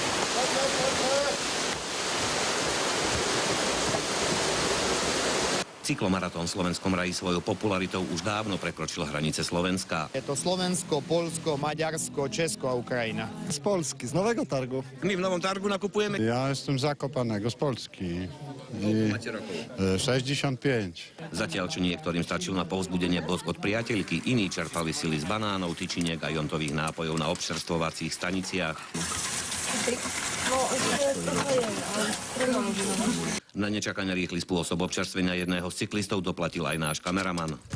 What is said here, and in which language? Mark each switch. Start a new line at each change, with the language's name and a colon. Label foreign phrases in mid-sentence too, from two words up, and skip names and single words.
Slovak: Cyklomaratón v Slovenskom raji svojou popularitou už dávno prekročil hranice Slovenska. Je to Slovensko, Poľsko, Maďarsko, Česko a Ukrajina.
Polish: Z Polski, z Nowego Targu.
Slovak: My v Novom Targu nakupujeme.
Polish: Ja jestem z Zakopanego, z Polski.
Slovak: Máte rokov? 65. Zatiaľ, čo niektorým stačil na povzbudenie bosk od priateľky, iní čerpali sily z banánov, tyčiniek a jontových nápojov na občerstvovacích staniciach. Na nečakane rýchly spôsob občerstvenia jedného z cyklistov doplatil aj náš kameraman.